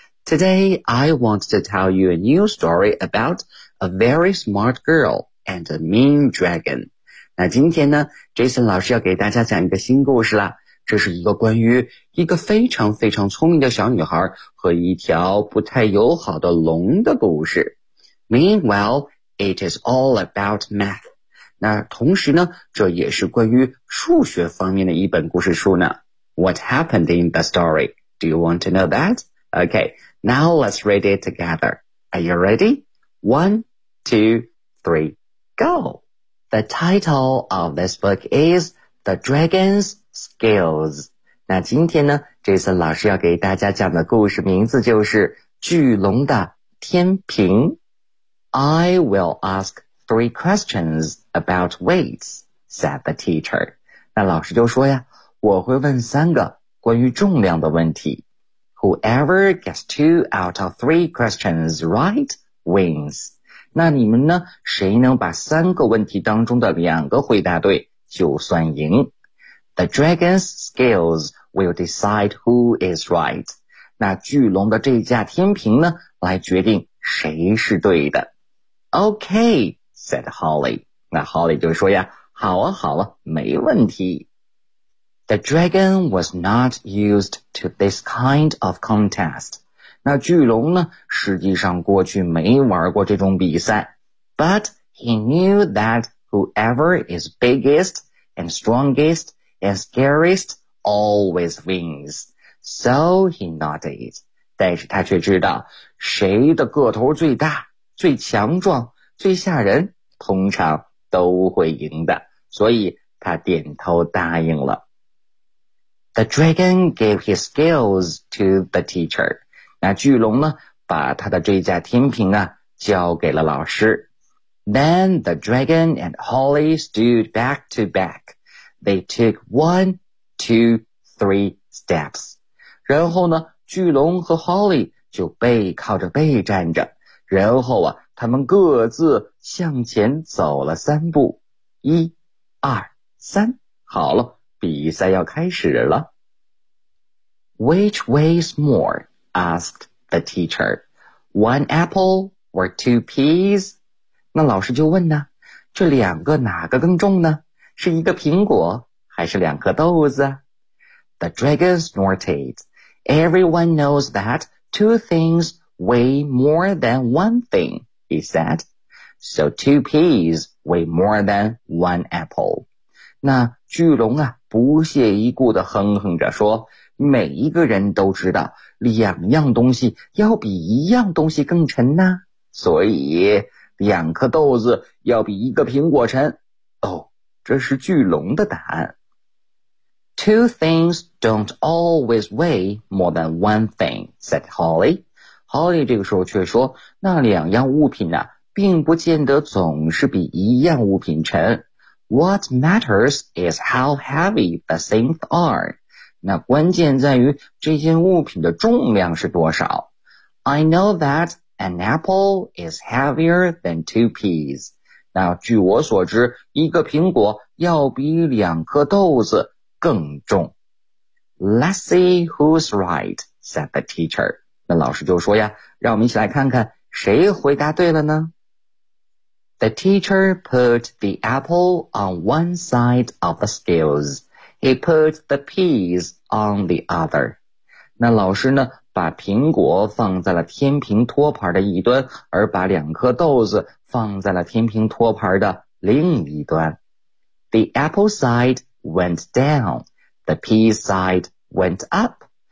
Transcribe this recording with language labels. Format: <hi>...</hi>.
<en>Today, I want to tell you a new story about a very smart girl and a mean dragon.</en> <zh>那今天呢 ,Jason 老师要给大家讲一个新故事啦。这是一个关于一个非常非常聪明的小女孩和一条不太友好的龙的故事。</zh> <en>Meanwhile, it is all about math.</en> <zh>那同时呢，这也是关于数学方面的一本故事书呢。</zh> <en>What happened in the story? Do you want to know that? Okay, now let's read it together. Are you ready? One, two, three, go! The title of this book is The Dragon's Skills.</en> <zh>那今天呢 ,Jason 老师要给大家讲的故事名字就是巨龙的天平。</zh> <en>I will ask three questions about weights, said the teacher.</en> <zh>那老师就说呀，我会问三个关于重量的问题。</zh> <en>Whoever gets two out of three questions right wins.</en> <zh>那你们呢，谁能把三个问题当中的两个回答对就算赢。</zh> <en>The dragon's scales will decide who is right.</en> <zh>那巨龙的这架天平呢，来决定谁是对的。</zh> <en>Okay, said Holly.</en> <zh>那 Holly 就说呀，好啊好啊，没问题。</zh> <en>The dragon was not used to this kind of contest.</en> <zh>那巨龙呢，实际上过去没玩过这种比赛。</zh> <en>But he knew that whoever is biggest and strongest and scariest always wins. So he nodded.</en> <zh>但是他却知道，谁的个头最大、最强壮、最吓人，通常都会赢的。所以他点头答应了。</zh> <en>The dragon gave his scales to the teacher.</en> <zh>那巨龙呢，把他的这架天平啊交给了老师。</zh> <en>Then the dragon and Holly stood back to back. They took one, two, three steps.</en> <zh>然后呢，巨龙和 Holly 就背靠着背站着。然后啊，他们各自向前走了三步。一、二、三，好了，比赛要开始了。</zh> <en>Which weighs more? asked the teacher. One apple or two peas?</en> <zh>那老师就问呢，这两个哪个更重呢？是一个苹果还是两颗豆子？</zh> <en>The dragon snorted. Everyone knows that two things weigh more than one thing, he said. So two peas weigh more than one apple.</en> <zh>那巨龙啊，不屑一顾地哼哼着说，每一个人都知道两样东西要比一样东西更沉呢，所以两颗豆子要比一个苹果沉。哦，这是巨龙的答案。</zh> <en>Two things don't always weigh more than one thing, said Holly.</en> <zh>Holly 这个时候却说，那两样物品啊，并不见得总是比一样物品沉。</zh> <en>What matters is how heavy the things are.</en> <zh>那关键在于这件物品的重量是多少。</zh> <en>I know that an apple is heavier than two peas.</en> <zh>那据我所知，一个苹果要比两颗豆子更重。</zh> <en>Let's see who's right, said the teacher.</en> <zh>那老师就说呀，让我们一起来看看谁回答对了呢？</zh> <en>The teacher put the apple on one side of the scales. He put the peas on the other.</en> <zh>那老师呢，把苹果放在了天平托盘的一端，而把两颗豆子放在了天平托盘的另一端。</zh> <en>The apple side went down. The pea side went up.</en>